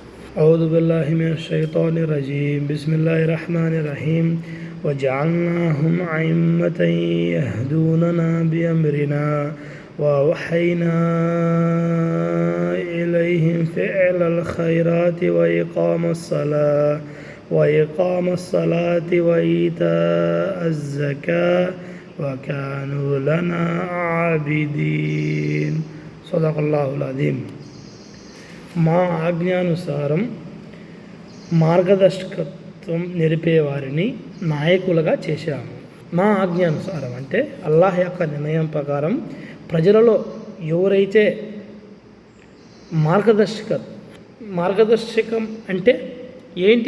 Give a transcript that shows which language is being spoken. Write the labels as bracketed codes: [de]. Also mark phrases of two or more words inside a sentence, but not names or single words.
[ar] أعوذ بالله من الشيطان الرجيم بسم الله الرحمن الرحيم وجعلناهم أئمة يهدوننا بأمرنا وأوحينا إليهم فعل الخيرات وإقام الصلاة وإيتاء الزكاة وكانوا لنا عابدين صدق الله العظيم. [te] మా ఆజ్ఞానుసారం మార్గదర్శకత్వం నిలిపేవారిని నాయకులుగా చేశాము. మా ఆజ్ఞానుసారం అంటే అల్లాహ్ యొక్క నిర్ణయం ప్రకారం ప్రజలలో ఎవరైతే మార్గదర్శకం అంటే ఏంటి?